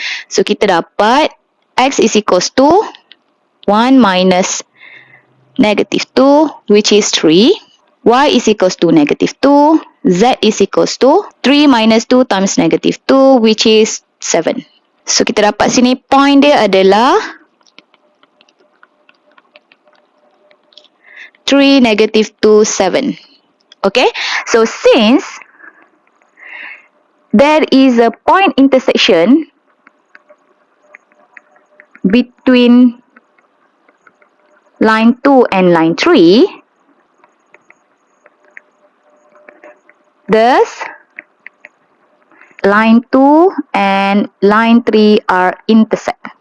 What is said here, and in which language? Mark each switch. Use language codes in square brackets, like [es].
[en] So [ms] kita dapat [en] x is equals to 1 minus negative 2 which is 3. Y is equals to negative 2. Z is equals to 3 minus 2 times negative 2 which is 7. [ms] So, kita dapat sini point dia adalah 3, negative 2, 7. [en] Okay. So, since there is a point intersection between line 2 and line 3, thus line 2 and line 3 are intersect.